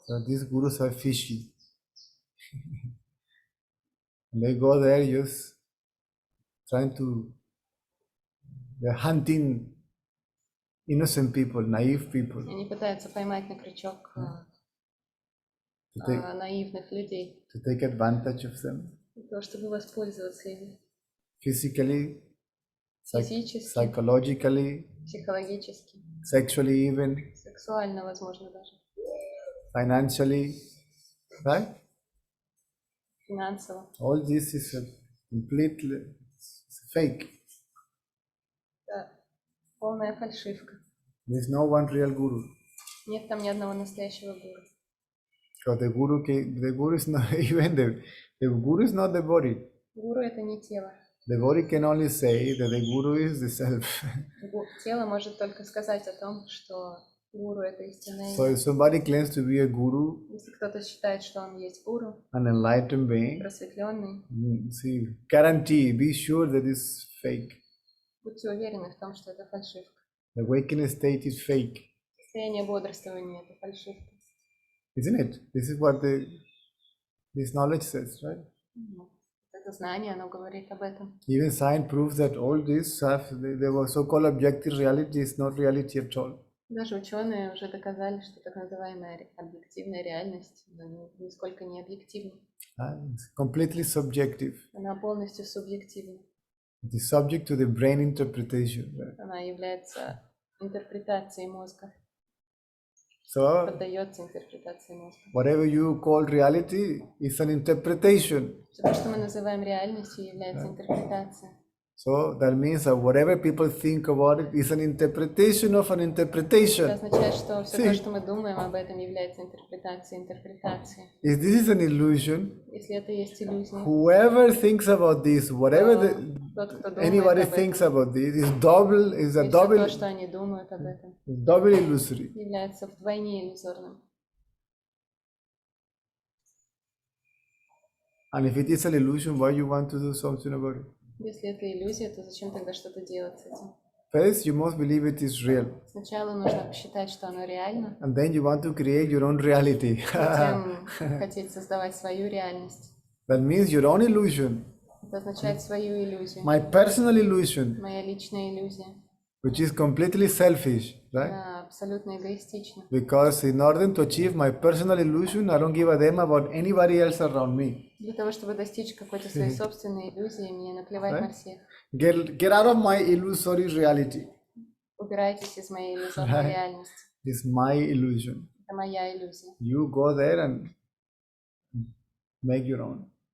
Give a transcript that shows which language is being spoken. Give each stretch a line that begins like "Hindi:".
English: So these gurus are fishy. They go there just trying to, they're hunting innocent people, naive people,
Russian: Они пытаются поймать на крючок
English: to
Russian: наивных людей,
English: take advantage of them
Russian: для того, чтобы воспользоваться ими
English: physically,
Russian: физически,
English: psychologically,
Russian: психологически,
English: sexually even,
Russian: сексуально, возможно, даже,
English: financially, right?
Russian: финансово.
English: All this is a completely fake.
Russian: Это полная фальшивка.
English: There's no one real guru.
Russian: Нет там ни одного настоящего гуру.
English: Because the guru is not even the guru is not the body.
Russian: Гуру — это не тело.
English: The body can only say that the guru is the self.
Russian: Тело может только сказать о том, что гуру — это истинное
English: So
Russian: я.
English: if somebody claims to be a guru,
Russian: Если кто-то считает, что он есть гуру,
English: an enlightened being,
Russian: просветленный,
English: see, guarantee, be sure that it's fake.
Russian: будьте уверены в том, что это фальшивка.
English: The awakened state is fake,
Russian: Состояние бодрствования — это фальшивка.
English: isn't it? This is what this knowledge says, right?
Russian: Это знание, оно говорит об этом.
English: Even science proves that all this stuff, they were so-called objective reality is not reality at all.
Russian: Даже ученые уже доказали, что так называемая объективная реальность нисколько не объективна.
English: It's completely subjective.
Russian: Она полностью субъективна.
English: It is subject to the brain interpretation. Right?
Russian: Она является интерпретацией мозга,
English: So,
Russian: поддается интерпретации мозга.
English: whatever you call reality is an interpretation.
Russian: Все то, что мы называем реальностью, является интерпретацией.
English: So that means that whatever people think about it is an interpretation of an
Russian: Это
English: interpretation.
Russian: означает, что все то, что мы думаем об этом, является интерпретацией интерпретации.
English: If this is an illusion,
Russian: Если это есть иллюзия,
English: whoever thinks about this, whatever
Russian: тот, кто думает
English: anybody
Russian: об
English: thinks
Russian: этом,
English: about this, is double, is a
Russian: и все
English: double,
Russian: то, что они думают об этом,
English: double illusory.
Russian: является вдвойне иллюзорным.
English: And if it is an illusion, why you want to do something about it?
Russian: Если это иллюзия, то зачем тогда что-то делать с этим?
English: First, you must believe it is real,
Russian: Сначала нужно посчитать, что оно реально,
English: and then you want to create your own reality.
Russian: затем хотеть создавать свою реальность.
English: That means your own illusion,
Russian: Это означает свою иллюзию.
English: my personal illusion,
Russian: Моя личная иллюзия.
English: which is completely selfish, right?
Russian: Она абсолютно эгоистична.
English: Because in order to achieve my personal illusion, I don't give a damn about anybody else around me.
Russian: Для того, чтобы достичь какой-то своей собственной иллюзии, мне наплевать на всех.
English: Get out of my illusory reality.
Russian: Убирайтесь из моей иллюзорной реальности.
English: It's my illusion.
Russian: Это моя иллюзия.
English: You go there and make your own.